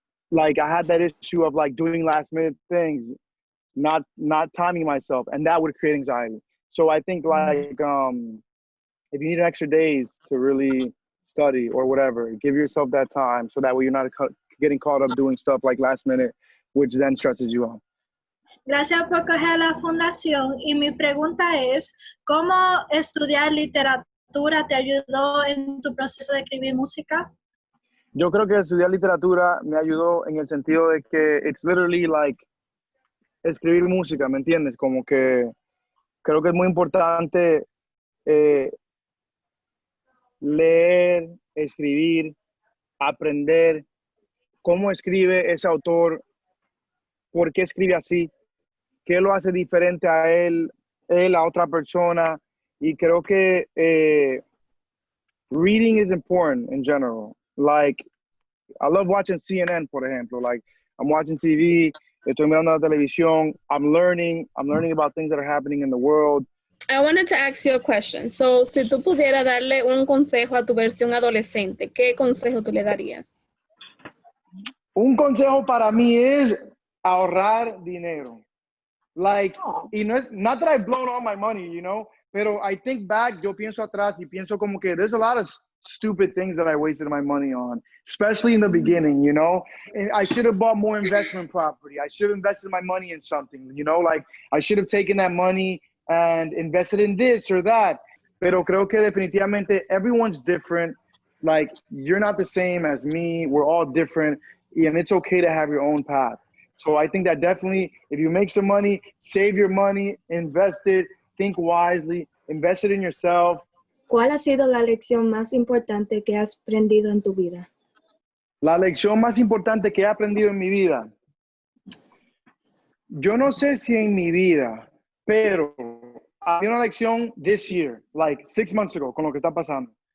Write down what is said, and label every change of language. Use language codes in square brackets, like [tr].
[en] Like I had that issue of, like, doing last minute things, not timing myself, and that would create anxiety. So I think, like, if you need extra days to really study or whatever, give yourself that time so that way you're not getting caught up doing stuff like last minute, which then stresses you out. [es] Gracias por coger la fundación. Y mi pregunta es, ¿cómo estudiar literatura te ayudó en tu proceso de escribir música? Yo creo que estudiar literatura me ayudó en el sentido de que [en] it's literally like [es] escribir música, ¿me entiendes? Como que creo que es muy importante leer, escribir, aprender cómo escribe ese autor, por qué escribe así, qué lo hace diferente a él a otra persona. Y creo que [en] reading is important in general. Like, I love watching CNN, [es] por ejemplo. [en] Like, I'm watching TV, [es] estoy mirando la televisión, [en] I'm learning about things that are happening in the world. I wanted to ask you a question. [es] So, si tú pudieras darle un consejo a tu versión adolescente, ¿qué consejo tú le darías? Un consejo para mí es ahorrar dinero. [en] Like, [es] y no es, [en] not that I've blown all my money, you know, [es] pero [en] I think back, [es] yo pienso atrás y pienso como que [en] there's a lot of stupid things that I wasted my money on, especially in the beginning, you know. And I should have bought more investment property. I should have invested my money in something, you know, like I should have taken that money and invested in this or that. [es] Pero creo que definitivamente [en] everyone's different. Like, you're not the same as me. We're all different. And it's okay to have your own path. So I think that definitely, if you make some money, save your money, invest it, think wisely, invest it in yourself. [es] ¿Cuál ha sido la lección más importante que has aprendido en tu vida? La lección más importante que he aprendido en mi vida. Yo no sé si en mi vida, pero había una lección [en] this year, like 6 months ago, [es] con lo que está pasando.